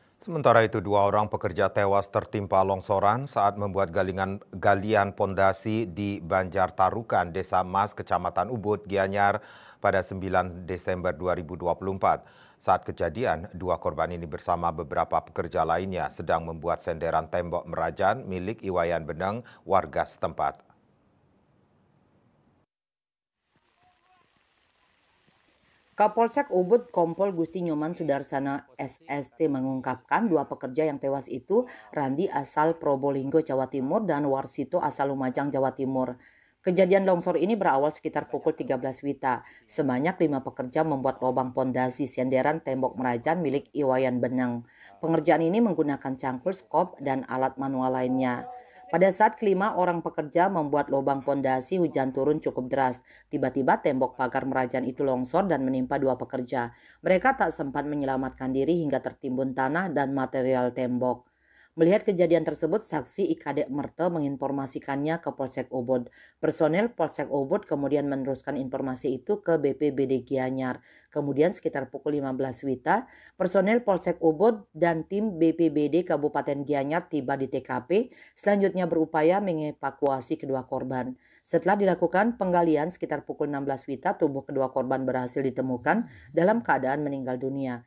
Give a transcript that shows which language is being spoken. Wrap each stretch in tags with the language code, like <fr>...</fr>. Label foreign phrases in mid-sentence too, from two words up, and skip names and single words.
<id>Sementara itu, dua orang pekerja tewas tertimpa longsoran saat membuat galian pondasi di Banjar Tarukan, Desa Mas, Kecamatan Ubud, Gianyar pada 9 Desember 2024. Saat kejadian, dua korban ini bersama beberapa pekerja lainnya sedang membuat senderan tembok merajan milik Iwayan Beneng, warga setempat. Kapolsek Ubud Kompol Gusti Nyoman Sudarsana SST mengungkapkan dua pekerja yang tewas itu Randi asal Probolinggo, Jawa Timur dan Warsito asal Lumajang, Jawa Timur. Kejadian longsor ini berawal sekitar pukul 13 WITA. Sebanyak 5 pekerja membuat lubang pondasi senderan tembok merajan milik Iwayan Beneng. Pengerjaan ini menggunakan cangkul, skop, dan alat manual lainnya. Pada saat kelima orang pekerja membuat lubang pondasi, hujan turun cukup deras. Tiba-tiba tembok pagar merajan itu longsor dan menimpa dua pekerja. Mereka tak sempat menyelamatkan diri hingga tertimbun tanah dan material tembok. Melihat kejadian tersebut, saksi IKD Merte menginformasikannya ke Polsek Ubud. Personel Polsek Ubud kemudian meneruskan informasi itu ke BPBD Gianyar. Kemudian sekitar pukul 15 WITA, personel Polsek Ubud dan tim BPBD Kabupaten Gianyar tiba di TKP, selanjutnya berupaya mengevakuasi kedua korban. Setelah dilakukan penggalian sekitar pukul 16 WITA, tubuh kedua korban berhasil ditemukan dalam keadaan meninggal dunia.</id>